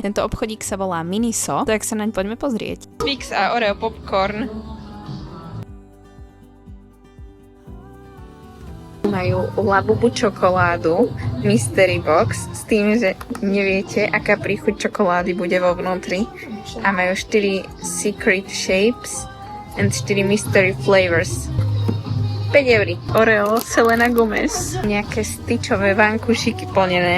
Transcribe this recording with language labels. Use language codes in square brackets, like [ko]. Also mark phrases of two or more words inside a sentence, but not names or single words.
[sk] Tento obchodík sa volá Miniso, tak sa naň poďme pozrieť. Twix a Oreo popcorn. Majú labubu čokoládu, [en] mystery box, [sk] s tým, že neviete, aká príchuť čokolády bude vo vnútri. A majú [en] 4 secret shapes and 4 mystery flavors. [sk] 5 €. Oreo, Selena Gomez. Nejaké styčové vankušiky plnené.